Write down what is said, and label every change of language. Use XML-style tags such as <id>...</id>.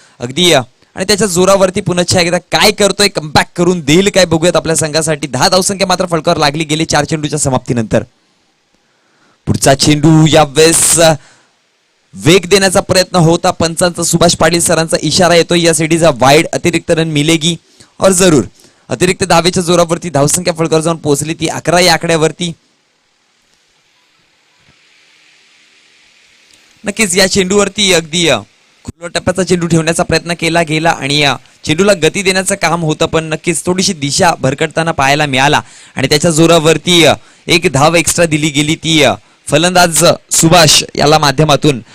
<mr>अगदी आणि त्याच्या जोरावरती पुन्हा एकदा काय करतोय, कमबॅक करून देईल काय बघूयात आपल्या संघासाठी. 10 धावसंख्या मात्र फलकावर लागली गेली 4 चेंडूच्या समाप्तीनंतर. पुढचा चेंडू यावेळेस वेग देण्याचा प्रयत्न होता पंचांचा. सुभाष पाटील सरांचा इशारा येतोय या सिडीचा वाईड.</mr> <hi>अतिरिक्त रन मिलेगी और जरूर.</hi> <mr>अतिरिक्त धावेच्या जोरावरती धावसंख्या फलकावर जाऊन पोहोचली ती 11 या आकड्यावरती. नक्कीच या चेंडूवरती अगदी खुल्या टप्प्याचा चेंडू ठेवण्याचा प्रयत्न केला गेला आणि चेंडूला गती देण्याचं काम होतं. पण नक्कीच थोडीशी दिशा भरकटताना पाहायला मिळाला आणि त्याच्या जोरावरती 1 धाव एक्स्ट्रा दिली गेली ती फलंदाज सुभाष याला माध्यमातून.</mr>